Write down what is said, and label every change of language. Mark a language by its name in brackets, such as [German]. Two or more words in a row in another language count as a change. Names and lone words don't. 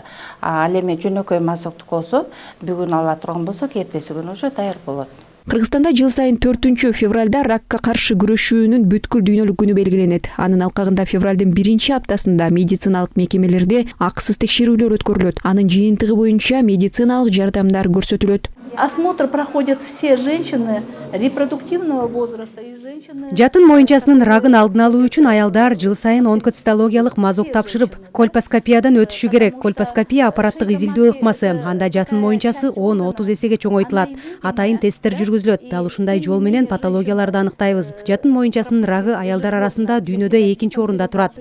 [Kyrgyz] Ал эми жөнөкөй мазоктук болсо, бүгүн ала турган болсок, эртеси күнү уже даяр болот. Кыргызстанда жыл сайын 4 февралда ракка каршы күрөшүүнүн бүткүл дүйнөлүк күнү белгиленет. Анын алкагында февралдын 1-аптасында медициналык мекемелерде акысыз текшерүүлөр өткөрүлөт. Анын жыйынтыгы боюнча медициналык жардамдар көрсөтүлөт. [Russian] Осмотр проходят все женщины репродуктивного возраста и женщины. [Kyrgyz] Жатын моюнчасынын рагын алдын алуу үчүн аялдар жыл сайын онкоцитологиялык мазок тапшырып, кольпоскопиядан өтүшү керек. Кольпоскопия аппараттык изилдөө ыкмасы. Анда жатын моюнчасы 10-30 эсеге чоңойтулат. Атайын тесттер жүргүзүлөт. Дал ушундай жол менен патологияларды аныктайбыз. Жатын моюнчасынын рагы аялдар арасында дүйнөдө 2-нчи орунда турат.